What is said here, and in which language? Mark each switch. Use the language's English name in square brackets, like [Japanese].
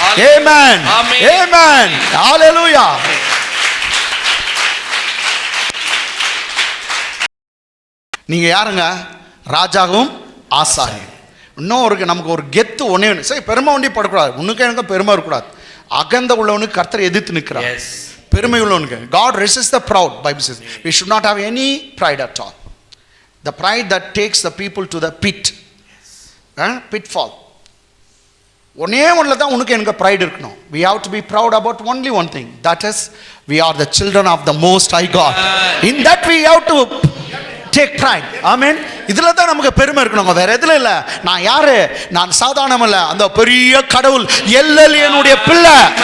[Tamil] ஆமென், ஆமென், ஹalleluya. நீங்க யாருங்க? ராஜாவும் ஆசாரியன். இன்னும் ஒரு நமக்கு ஒரு கெத்து ஒன்னே ஒன்று. சரி, பெருமை ஒண்டி படக்கூடாது. உனக்கு எனக்கு பெருமை இருக்கக்கூடாது. அகந்த உள்ளவனுக்கு கர்த்தர் எதிர்த்து நிற்கிறார். பெருமை உள்ளவனுக்கு [English] God resists the proud. Bible says we should not have any pride at all. The pride that takes the people to the pit. Pitfall. [Tamil] ஒன்னே ஒன்றில் தான் உனக்கு எனக்கு ப்ரைட் இருக்கணும். [English] We have to be proud about only one thing. That is, we are the children of the Most High God. In that we have to take pride. Amen. [Tamil] இதுல தான் நமக்கு பெருமை இருக்கணும், வேற எதுல இல்ல. நான் யாரு? நான் சாதாரணம் இல்ல, அந்த பெரிய கடவுள் எல்லேலியோனுடைய பிள்ளை.